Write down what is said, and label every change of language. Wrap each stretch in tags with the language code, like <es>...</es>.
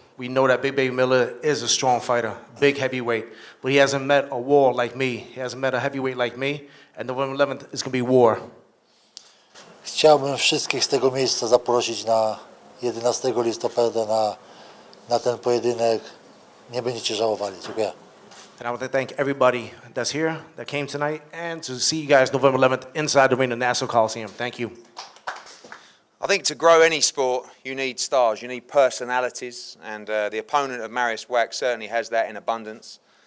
<en>We know that Big Baby Miller is a strong fighter, big heavyweight, but he hasn't met a war like me. He hasn't met a heavyweight like me, and November 11th is going to be war.</en> <pl>Chciałbym wszystkich z tego miejsca zaprosić na 11 listopada na ten pojedynek. Nie będziecie żałowali. Dziękuję.</pl> <en>And I want to thank everybody that's here, that came tonight, and to see you guys November 11th inside the ring of Nassau Coliseum. Thank you. I think to grow any sport, you need stars, you need personalities, and the opponent of Mariusz Wach certainly has that in abundance.</en>